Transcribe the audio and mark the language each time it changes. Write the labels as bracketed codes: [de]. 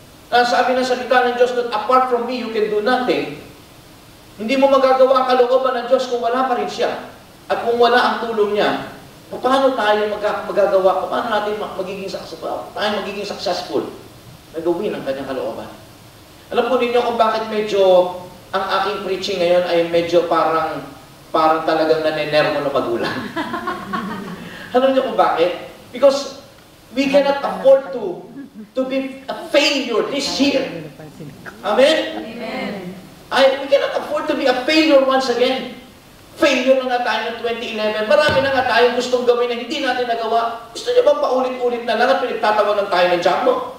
[tl] Sabi ng salita ng Diyos [en] that apart from me, you can do nothing. [tl] Hindi mo magagawa ang kalooban ng Diyos kung wala pa rin siya. At kung wala ang tulong niya, paano tayo magagawa? Paano natin magiging successful na gawin ang kanyang kalooban? Alam po ninyo kung bakit medyo ang aking preaching ngayon ay medyo parang talagang nanenermo na magulang. Alam niyo kung bakit? [en] Because we cannot afford to be a failure this year. Amen? Amen. We cannot afford to be a failure once again. [tl] Failure na nga tayo ng 2011. Marami na nga tayong gustong gawin na hindi natin nagawa. Gusto niyo bang paulit-ulit na lang at pinagtatawanan tayo ng diablo?